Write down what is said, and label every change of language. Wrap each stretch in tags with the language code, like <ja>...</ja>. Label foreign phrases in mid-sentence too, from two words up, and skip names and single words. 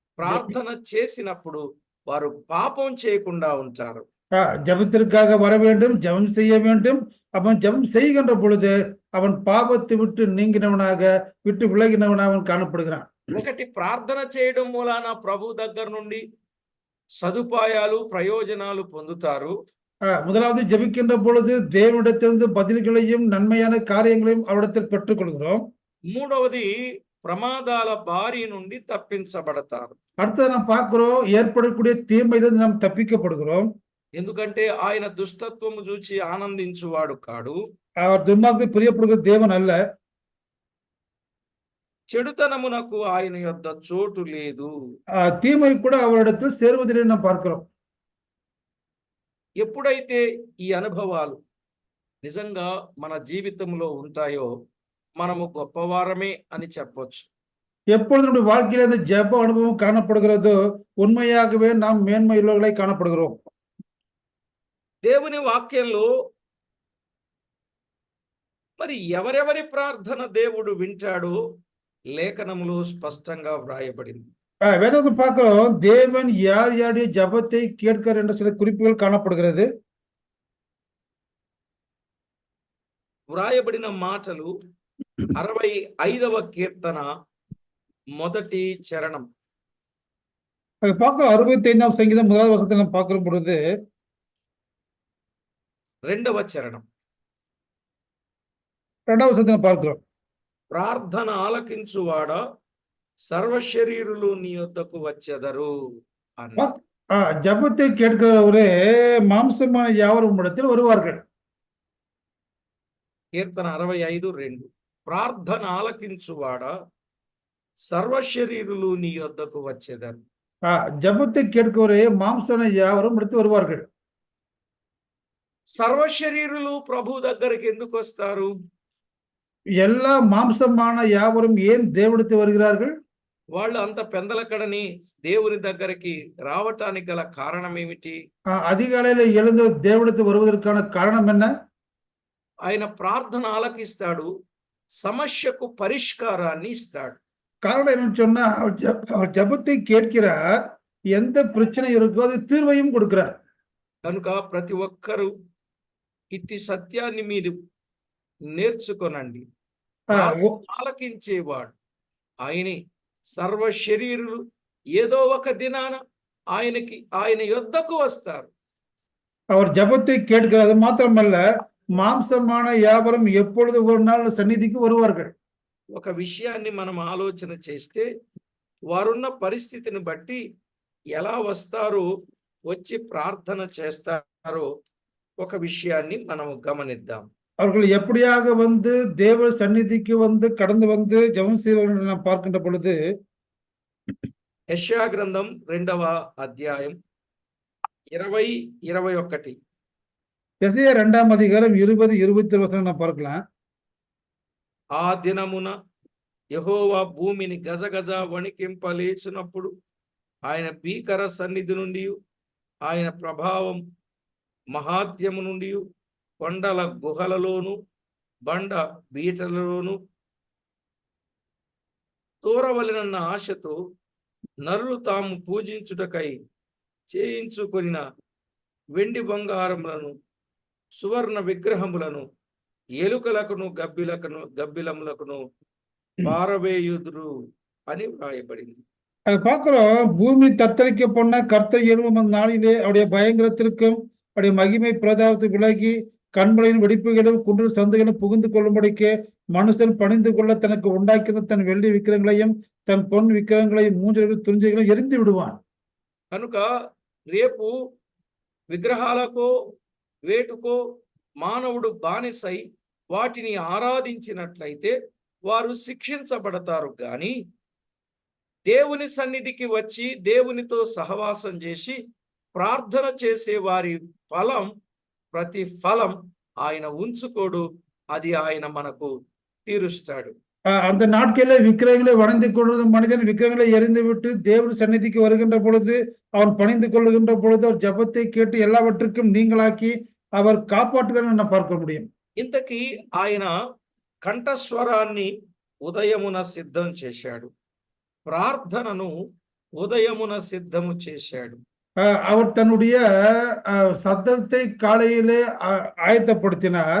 <te>ప్రార్థన చేసినప్పుడు వారు పాపం చేయకుండా ఉంటారు.</te> <ta>ஜெபத்திற்காக வர வேண்டும், ஜெபம் செய்ய வேண்டும். அவன் ஜெபம் செய்கின்ற பொழுது அவன் பாவத்தை விட்டு நீங்கினவனாக, விட்டு விலகினவனாக அவன் காணப்படுகிறான்.</ta> <te>ఒకటి ప్రార్థన చేయడం మూలాన ప్రభు దగ్గర నుండి సదుపాయాలు ప్రయోజనాలు పొందుతారు.</te> <ta>முதலாவது ஜெபிக்கின்ற பொழுது தேவனிடத்திலிருந்து பதில்களையும் நன்மையான காரியங்களையும் அவரிடத்தில் பெற்றுக்கொள்கிறோம்.</ta> <te>మూడవది ప్రమాదాల బారి నుండి తప్పించబడతారు.</te> <ta>அடுத்தது நாம் பார்க்கிறோம், ஏற்படக்கூடிய தீமையிலிருந்து நாம் தப்பிக்கப்படுகிறோம்.</ta> <te>ఎందుకంటే ఆయన దుష్టత్వము చూచి ఆనందించువాడు కాడు.</te> <ta>அவர் துன்மார்க்கத்தை பிரியப்படுகிற தேவன் அல்ல.</ta> <te>చెడుతనమునకు ఆయన యొద్ద చోటు లేదు.</te> <ta>தீமை கூட அவரிடத்தில் சேருவதில்லை நாம் பார்க்கிறோம்.</ta> <te>ఎప్పుడైతే ఈ అనుభవాలు నిజంగా మన జీవితంలో ఉంటాయో మనము గొప్పవారమే అని చెప్పొచ్చు.</te> <ta>எப்பொழுது நம்முடைய வாழ்க்கையில இந்த ஜெப அனுபவம் காணப்படுகிறதோ உண்மையாகவே நாம் மேன்மையுள்ளவர்களாய் காணப்படுகிறோம்.</ta> <te>దేవుని వాక్యంలో మరి ఎవరెవరి ప్రార్థన దేవుడు వింటాడో లేఖనములో స్పష్టంగా వ్రాయబడింది.</te> <ta>வேதத்தை பார்க்கிறோம், தேவன் யார் யாருடைய ஜெபத்தை கேட்கிறார் என்ற சில குறிப்புகள் காணப்படுகிறது.</ta> <te>వ్రాయబడిన మాటలు 65వ కీర్తన మొదటి చరణం.</te> <ta>அது பார்க்கிறோம், 65ஆம் சங்கீதம் முதலாவது வசனத்தில் நாம் பார்க்கிற பொழுது</ta> <te>రెండవ చరణం.</te> <ta>இரண்டாவது வசனத்தில் பார்க்கிறோம்,</ta> <te>ప్రార్థన ఆలకించువాడ సర్వశరీరులు నీ యొద్దకు వచ్చెదరు అన్న.</te> <ta>ஜெபத்தை கேட்கிறவரே மாம்சமான யாவரும் இடத்தில் வருவார்கள்.</ta> <te>కీర్తన 65:2. ప్రార్థన ఆలకించువాడ సర్వశరీరులు నీ యొద్దకు వచ్చెదరు.</te> <ta>ஜெபத்தை கேட்கிறவரே மாம்சமான யாவரும் இடத்தில் வருவார்கள்.</ta> <te>సర్వశరీరులు ప్రభు దగ్గరికి ఎందుకు వస్తారు?</te> <ta>எல்லா மாம்சமான யாவரும் ஏன் தேவனிடத்தில் வருகிறார்கள்?</ta> <te>వాళ్ళు అంత పెందలకడని దేవుని దగ్గరికి రావటానికి గల కారణం ఏమిటి?</te> <ta>அதிகாலையில எழுந்து தேவனிடத்தில் வருவதற்கான காரணம் என்ன?</ta> <te>ఆయన ప్రార్థన ఆలకిస్తాడు, సమస్యకు పరిష్కారాన్ని ఇస్తాడు.</te> <ta>காரணம் என்னன்னு சொன்னா அவர் ஜெபத்தை கேட்கிறார், எந்த பிரச்சனை இருக்கோ அது தீர்வையும் கொடுக்கிறார்.</ta> <te>కనుక ప్రతి ఒక్కరూ ఇట్టి సత్యాన్ని మీరు నేర్చుకొనండి. ఆలకించేవాడు ఆయనే. సర్వ శరీరులు ఏదో ఒక దినాన ఆయన యొద్దకు వస్తారు.</te> <ta>அவர் ஜெபத்தை கேட்கிறது மாத்திரமல்ல, மாம்சமான யாவரும் எப்பொழுது ஒரு நாள் సన్నిధికి வருவார்கள்.</ta> <te>ఒక విషయాన్ని మనం ఆలోచన చేస్తే వారున్న పరిస్థితిని బట్టి ఎలా వస్తారో, వచ్చి ప్రార్థన చేస్తారో ఒక విషయాన్ని మనం గమనిద్దాం.</te> <ta>அவர்கள் எப்படியாக வந்து தேவ சந்நிதிக்கு வந்து கடந்து வந்து ஜெபம் செய்வார்கள் நாம் பார்க்கின்ற பொழுது</ta> <te>యెషయా గ్రంథం 2వ అధ్యాయం 20-21.</te> <ta>எசேயா 2ஆம் அதிகாரம் 20-21 வசனம் நாம் பார்க்கலாம்.</ta> <te>ఆ దినమున యెహోవా భూమిని గజగజ వణికింపలేచినప్పుడు ఆయన భీకర సన్నిధి నుండి, ఆయన ప్రభావం మహాత్యము నుండి, కొండల గుహలలోను బండ బీటలలోను తోరవలెనన్న ఆశతో నరులు తాము పూజించుటకై చేయించుకొనిన వెండి బంగారములను, సువర్ణ విగ్రహములను, ఎలుకలకును గబ్బిలములకును పారవేయుదురు అని వ్రాయబడింది.</te> <ta>அது பார்க்கிறோம், பூமி தத்தளிக்க போன கர்த்தர் எழும்பும் அந்த நாளிலே அவருடைய பயங்கரத்திற்கும் அவருடைய மகிமை பிரதாபத்தை விலகி கண்மலையின் வெடிப்புகளும் குன்று சந்துகளும் புகுந்து கொள்ளும்படிக்கு மனுஷன் பணிந்து கொள்ள தனக்கு உண்டாக்கின தன் வெள்ளி விக்கிரங்களையும் தன் பொன் விக்கிரங்களையும் மூஞ்சைகளும் துணிஞ்சைகளும் எரிந்து விடுவான்.</ta> <te>కనుక రేపు విగ్రహాలకో వేటుకో మానవుడు బానిసై వాటిని ఆరాధించినట్లయితే వారు శిక్షించబడతారు. గాని దేవుని సన్నిధికి వచ్చి దేవునితో సహవాసం చేసి ప్రార్థన చేసే వారి ఫలం, ప్రతి ఫలం ఆయన ఉంచుకోడు. అది ఆయన మనకు తీరుస్తాడు.</te> <ta>அந்த நாட்களிலே விக்கிரகங்களை வணங்கி கொள்வது மனிதன் விக்கிரகங்களை எரிந்து விட்டு தேவன் சந்நிதிக்கு வருகின்ற பொழுது அவன் பணிந்து கொள்ளுகின்ற பொழுது அவர் ஜெபத்தை கேட்டு எல்லாவற்றுக்கும் நீங்களாக்கி அவர் காப்பாற்றுகிறார் என பார்க்க முடியும்.</ta> <te>ఇంతకీ ఆయన కంఠస్వరాన్ని ఉదయమున సిద్ధం చేశాడు. ప్రార్థనను ఉదయమున సిద్ధము చేశాడు.</te> <ta>அவர் தன்னுடைய சத்தத்தை காலையிலே ஆயத்தப்படுத்தினார்.</ta>